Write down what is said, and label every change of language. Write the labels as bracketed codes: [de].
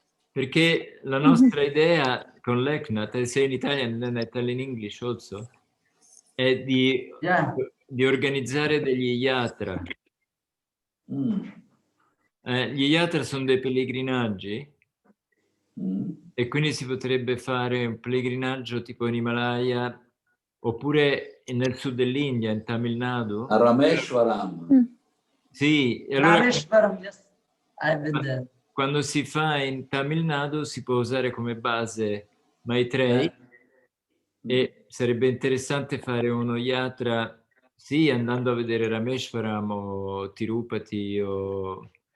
[it] Perché la nostra idea con Leknath, [en] say in Italian and I tell in English also, [it] è di organizzare degli yatra. Gli yatra sono dei pellegrinaggi e quindi si potrebbe fare un pellegrinaggio tipo in Himalaya oppure nel sud dell'India, in Tamil Nadu. A Rameshwaram. Sì, e allora [en] Rameshwaram, yes, I've been there. [it] quando si fa in Tamil Nadu si può usare come base Maitreyi e sarebbe interessante fare uno yatra, sì, andando a vedere Rameshwaram o Tirupati o